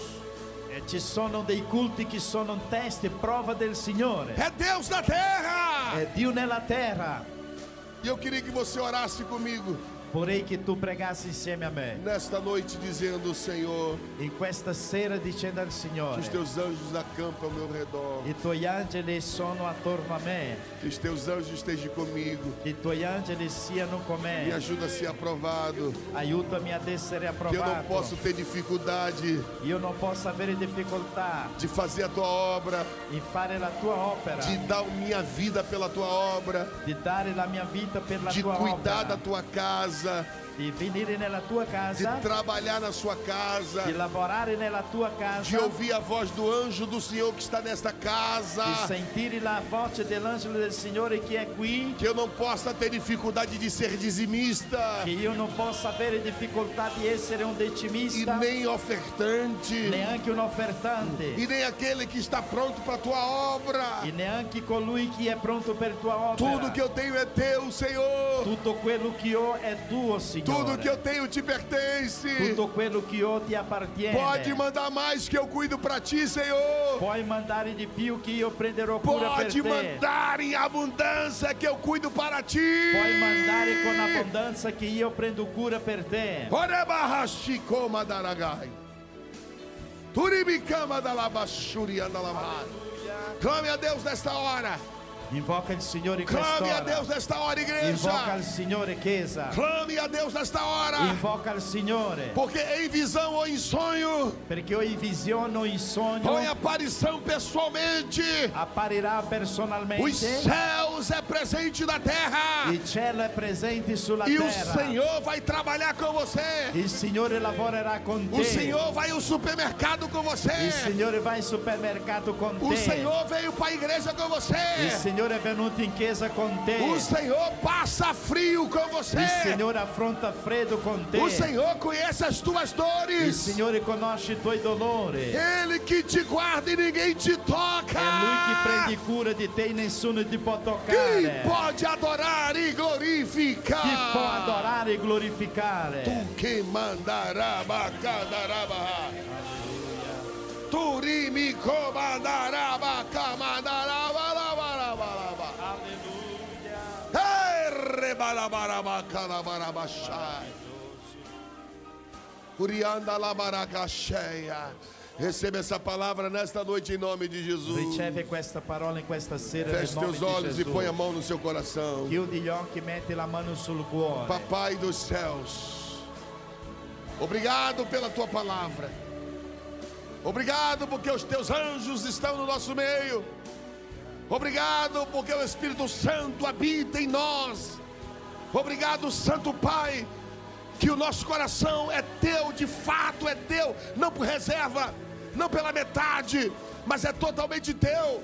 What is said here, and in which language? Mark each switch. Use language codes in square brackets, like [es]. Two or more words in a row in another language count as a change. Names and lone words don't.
[it] E ci sono dei culti che sono un test e prova del Signore. [pt] É Deus na terra. [it] È Dio nella terra. [pt] E eu queria que você orasse comigo [it] Vorrei che tu pregassi insieme a me [pt] nesta noite, dizendo: Senhor, [it] in questa sera, dicendo al [pt] que [it] Signore: [pt] os teus anjos acampam ao meu redor. [it] i tuoi angeli sono attorno a me, [pt] Que os teus anjos estejam comigo. [it] che i tuoi angeli siano con [pt] Me [it] me. [pt] ajuda a ser aprovado. [it] Aiutami ad essere [pt] Que eu não [it] approvato. [pt] posso ter dificuldade [it] Io non posso avere difficoltà [pt] de fazer a tua obra, [it] in fare la tua opera, [pt] de dar minha vida pela tua obra, [it] di dare la mia vita per la [pt] de [it] tua [pt] cuidar da [it] opera, [pt] tua casa, [it] di venire nella tua [pt] de [it] casa, [pt] trabalhar na sua casa, [it] di lavorare nella tua [pt] de [it] casa, [pt] ouvir a voz do anjo do Senhor que está nesta casa. [it] di sentire la voce dell'angelo del Signore che è qui, [pt] Que eu não possa ter dificuldade de ser dizimista [it] che io non possa avere difficoltà di essere un [pt] e [it] decimista, [pt] nem ofertante [it] neanche un offertante, [pt] e nem aquele que está pronto para a tua obra. [it] e neanche colui che è pronto per tua opera. [pt] Tudo que eu tenho é teu, Senhor. [it] Tutto quello che ho è tuo, [pt] Tudo que eu [it] Signore. [pt] tenho te pertence. [it] Tutto quello che ho ti appartiene. [pt] Pode mandar mais que eu cuido para ti, Senhor. [it] Puoi mandare di più che io prenderò cura per [pt] Pode [it] te. [pt] mandar em abundância que eu cuido para ti. [it] Puoi mandare con abbondanza che io prendo cura per te. Orebahashikoma daragai. Turibikama dalabashuri andalamai. [pt] Clame a Deus nesta hora. [it] Invoca il Signore in [pt] Clame a Deus [it] quest'ora. [pt] nesta hora, [it] Invoca [pt] igreja. [it] il Signore, Chiesa. [pt] Clame a Deus nesta hora. [it] Invoca il Signore. [pt] Porque em visão ou em sonho, [it] Perché o in visione o in sogno [pt] ou em aparição pessoalmente, [it] apparirà [pt] os [it] personalmente. [pt] céus é presente na terra. [it] Il cielo è presente sulla [pt] E o [it] terra. [pt] Senhor vai trabalhar com você. [it] Il Signore lavorerà con [pt] O [it] te. [pt] Senhor vai ao supermercado com [it] Il [pt] você. [it] Signore va in supermercato con [pt] O [it] te. [pt] Senhor veio para a igreja com [it] Il [pt] você. [it] Signore Signore è venuto in chiesa con te. [pt] O Senhor passa frio com você. [it] Il Signore affronta freddo con te. [pt] O Senhor conhece as tuas [it] Il [pt] dores. [it] Signore conosce i tuoi dolori. [pt] Ele que te guarda e ninguém te toca. [it] È Lui che prende cura di te e nessuno ti può [pt] Quem [it] toccare. [pt] pode adorar e glorificar? [it] Chi può adorare e glorificare? Tu que mandará bacadaraba. Turimi comandará bacamandaraba. Rebalabaraba calabarabachai. Urianda labaracacheia. [pt] Receba essa palavra nesta noite em nome de Jesus. [it] Riceve questa parola in questa sera nel [pt] Feche [it] nome [pt] teus [it] di [pt] olhos e põe a [it] Gesù. [pt] mão no seu coração. [it] Chiudi gli occhi, metti la mano sul cuore. [pt] Papai dos céus, obrigado pela tua palavra. Obrigado porque os teus anjos estão no nosso meio. Obrigado porque o Espírito Santo habita em nós. Obrigado, Santo Pai, que o nosso coração é teu, de fato é teu, não por reserva, não pela metade, mas é totalmente teu.